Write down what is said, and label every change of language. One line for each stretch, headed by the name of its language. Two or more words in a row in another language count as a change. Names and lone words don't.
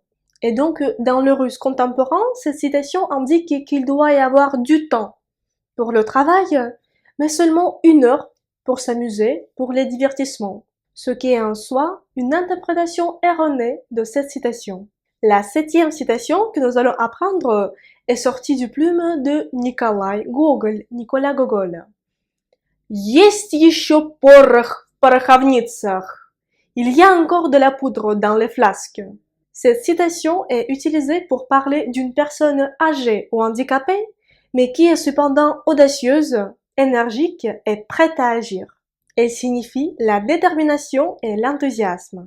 French: Et donc, dans le russe contemporain, cette citation indique qu'il doit y avoir du temps pour le travail, mais seulement 1 heure pour s'amuser, pour les divertissements, ce qui est en soi une interprétation erronée de cette citation. La 7e citation que nous allons apprendre est sortie du plume de Nicolas Gogol.
Russian: Есть еще порох в пороховницах.
French: Il y a encore de la poudre dans les flasques. Cette citation est utilisée pour parler d'une personne âgée ou handicapée, mais qui est cependant audacieuse, énergique et prête à agir. Elle signifie la détermination et l'enthousiasme.